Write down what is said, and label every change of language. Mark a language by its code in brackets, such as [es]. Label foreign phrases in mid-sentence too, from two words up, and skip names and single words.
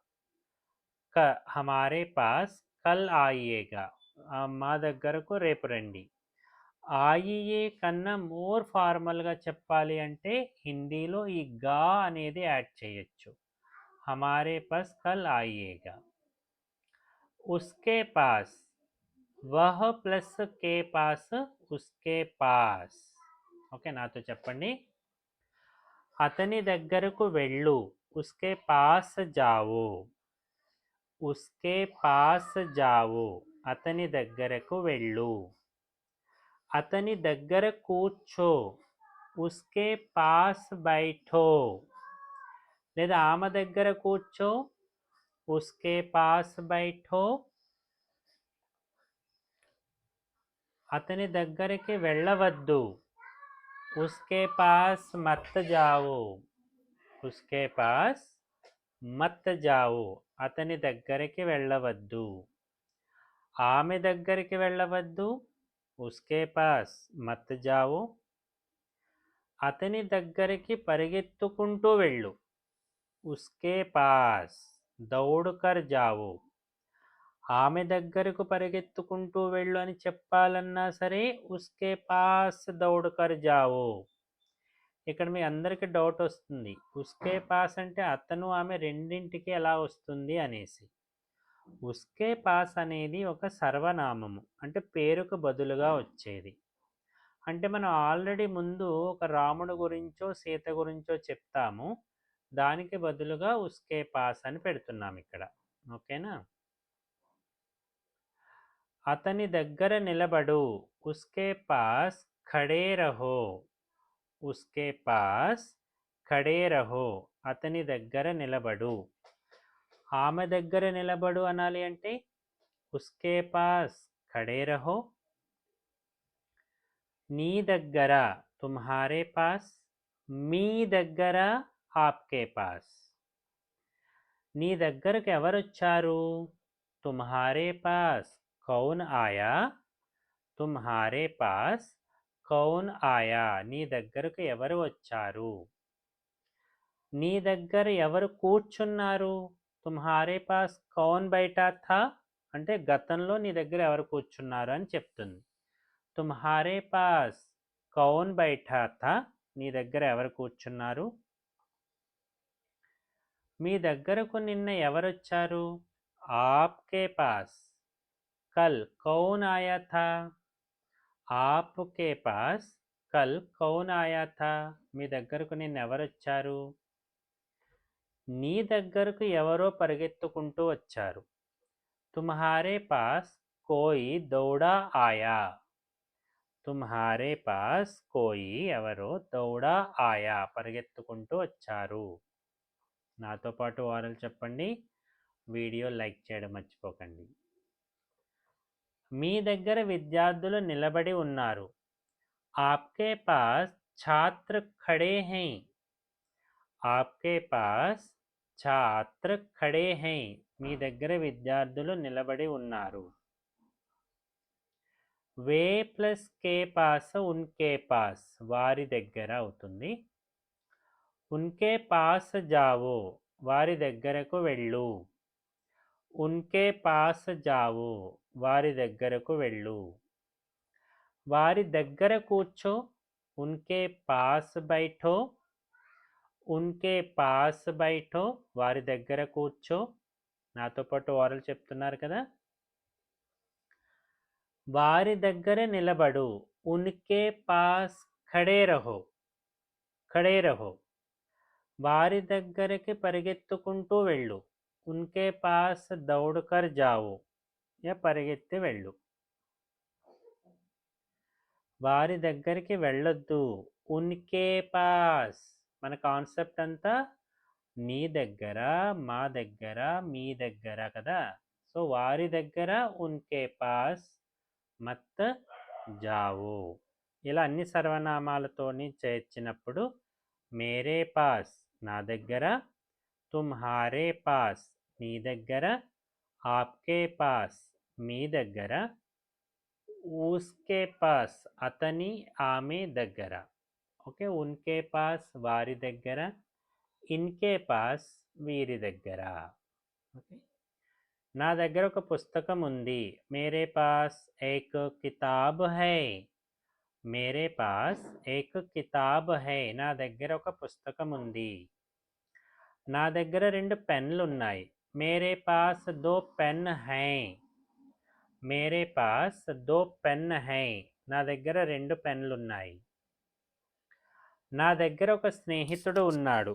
[hi] हमारे पास कल आइएगा. [te] మా దగ్గరకు రేపు రండి. ఆయియే కన్నా [en] more formalga [te] చెప్పాలి అంటే హిందీలో ఈ గా అనేది యాడ్ చేయొచ్చు. [hi] हमारे पास कल आइएगा. उसके पास, वह प्लस के पास, उसके पास. [te] ఓకే, నాతో చెప్పండి. అతని దగ్గరకు వెళ్ళు. [hi] उसके पास जाओ. उसके पास जाओ. [te] అతని దగ్గరకు వెళ్ళు. అతని దగ్గర కూర్చో. [hi] उसके पास बैठो. [te] లేదా ఆమె దగ్గర కూర్చో. [hi] उसके पास बैठो. [te] అతని దగ్గరికి వెళ్ళవద్దు. [hi] उसके पास मत जाओ. उसके पास मत जाओ. [te] అతని దగ్గరికి వెళ్ళవద్దు. ఆమె దగ్గరికి వెళ్ళవద్దు. [hi] उसके पास मत जाओ. [te] అతని దగ్గరికి పరిగెత్తుకుంటూ వెళ్ళు. [hi] उसके पास दौड़कर जाओ. [te] ఆమె దగ్గరకు పరిగెత్తుకుంటూ వెళ్ళు అని చెప్పాలన్నా సరే [hi] उसके पास दौड़कर जाओ. [te] ఇక్కడ మీ అందరికీ డౌట్ వస్తుంది. [hi] उसके पास [te] అంటే అతను ఆమె రెండింటికి ఎలా వస్తుంది అనేసి. [hi] उसके पास [te] అనేది ఒక సర్వనామము, అంటే పేరుకు బదులుగా వచ్చేది. అంటే మనం ఆల్రెడీ ముందు ఒక రాముడు గురించో సీత గురించో చెప్తాము, దానికి బదులుగా [hi] उसके पास [te] అని పెడుతున్నాం ఇక్కడ. ఓకేనా? అతని దగ్గర నిలబడు. [hi] उसके पास खड़े रहो. उसके पास खड़े रहो. [te] అతని దగ్గర నిలబడు. ఆమె దగ్గర నిలబడు అనాలి అంటే [hi] उसके पास खड़े रहो. [te] నీ దగ్గర [hi] तुम्हारे पास. [te] మీ దగ్గర [hi] आपके पास. [te] నీ దగ్గరకు ఎవరొచ్చారు? [hi] तुम्हारे पास कौन आया? तुम्हारे पास कौन आया? [te] నీ దగ్గరకు ఎవరు వచ్చారు? నీ దగ్గర ఎవరు కూర్చున్నారు? [hi] तुम्हारे पास कौन बैठा था? [te] అంటే గతంలో నీ దగ్గర ఎవరు కూర్చున్నారు అని చెప్తుంది. [hi] तुम्हारे पास कौन बैठा था? [te] నీ దగ్గర ఎవరు కూర్చున్నారు? మీ దగ్గరకు నిన్న ఎవరొచ్చారు? [hi] आपके पास कल कौन आया था? आपके पास कल कौन आया था? [te] మీ దగ్గరకు నిన్న ఎవరొచ్చారు? నీ దగ్గరకు ఎవరో పరిగెత్తుకుంటూ వచ్చారు. [hi] तुम्हारे पास कोई दौड़ा आया? तुम्हारे पास कोई ఎవరో दौड़ा आया? [te] పరిగెత్తుకుంటూ వచ్చారు. నాతో పాటు ఓరల్ చెప్పండి. [en] video like [te] చేయడం మర్చిపోకండి. మీ దగ్గర విద్యార్థులు నిలబడి ఉన్నారు. [hi] आपके पास छात्र खड़े हैं? आपके पास छात्र खड़े हैं? [te] మీ దగ్గర విద్యార్థులు నిలబడి ఉన్నారు. [hi] वे प्लस के पास उनके पास [te] వారి దగ్గర అవుతుంది. [hi] उनके पास जाओ [te] వారి దగ్గరకు వెళ్ళు. [hi] उनके पास जाओ [te] వారి దగ్గరకు వెళ్ళు. వారి దగ్గర కూర్చో. [hi] उनके पास बैठो. उनके पास बैठो [te] వారి దగ్గర కూర్చో. నాతో పాటు ఓరల్ చెప్తున్నారు కదా. వారి దగ్గర నిలబడు. [hi] उनके पास खड़े रहो. खड़े रहो. [te] వారి దగ్గరికి పరిగెత్తుకుంటూ వెళ్ళు. [hi] उनके पास दौड़कर जाओ या [te] పరిగెత్తి వెళ్ళు. వారి దగ్గరికి వెళ్ళొద్దు. [hi] उनके पास [te] మన కాన్సెప్ట్ అంతా నీ దగ్గర, మా దగ్గర, మీ దగ్గర కదా. సో వారి దగ్గర [hi] उनके पास मत जाओ. [te] ఇలా అన్ని సర్వనామాలతోని చేర్చినప్పుడు [hi] मेरे पास [te] నా దగ్గర, [hi] तुम्हारे पास [te] నీ దగ్గర, [hi] आपके पास [te] మీ దగ్గర, [hi] उसके पास [te] అతని ఆమె దగ్గర. ఓకే, [hi] उनके पास [te] వారి దగ్గర, [hi] इनके पास [te] వీరి దగ్గర. ఓకే, నా దగ్గర ఒక పుస్తకం ఉంది. [hi] मेरे पास एक किताब है. मेरे पास एक किताब है. [te] నా దగ్గర ఒక పుస్తకం ఉంది. నా దగ్గర 2 పెన్లు ఉన్నాయి. [hi] मेरे पास 2 पेन है. मेरे पास 2 पेन है. [te] నా దగ్గర 2 పెన్లు ఉన్నాయి. నా దగ్గర ఒక స్నేహితుడు ఉన్నాడు.